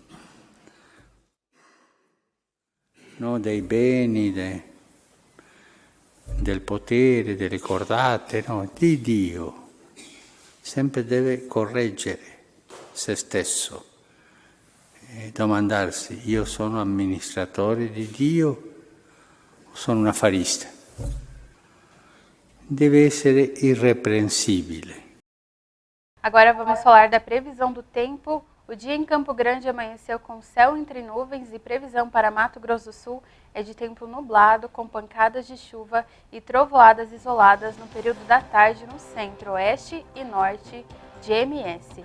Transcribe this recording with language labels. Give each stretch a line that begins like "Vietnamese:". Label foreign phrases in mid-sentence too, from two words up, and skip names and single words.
Italian: No, dei beni, del potere, delle cordate, no, di Dio. Sempre deve correggere se stesso e domandarsi: io sono amministratore di Dio o sono un affarista? Deve essere irrepreensível.
Portuguese: Agora vamos falar da previsão do tempo. O dia em Campo Grande amanheceu com céu entre nuvens e previsão para Mato Grosso do Sul é de tempo nublado, com pancadas de chuva e trovoadas isoladas no período da tarde no centro, oeste e norte de MS.